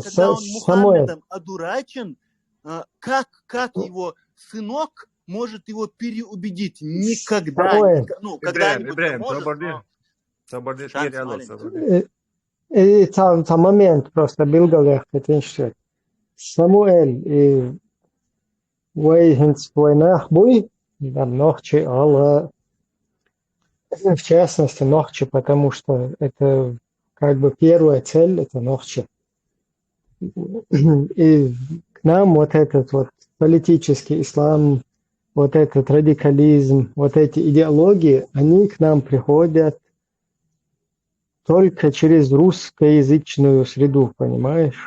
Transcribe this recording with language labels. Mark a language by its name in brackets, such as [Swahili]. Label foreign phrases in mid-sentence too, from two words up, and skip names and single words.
[Russian] Мухаммедом одурачен, как его сынок может его переубедить? Никогда. Ну, когда-нибудь может. Это момент просто билгалех, это иншет. Самуэль, [Chechen] войнах буй, [Russian] да, Нохчи, Алла, в частности, Нохчи, потому что это как бы первая цель, это Нохчи. И к нам вот этот вот политический ислам, вот этот радикализм, вот эти идеологии, они к нам приходят только через русскоязычную среду, понимаешь?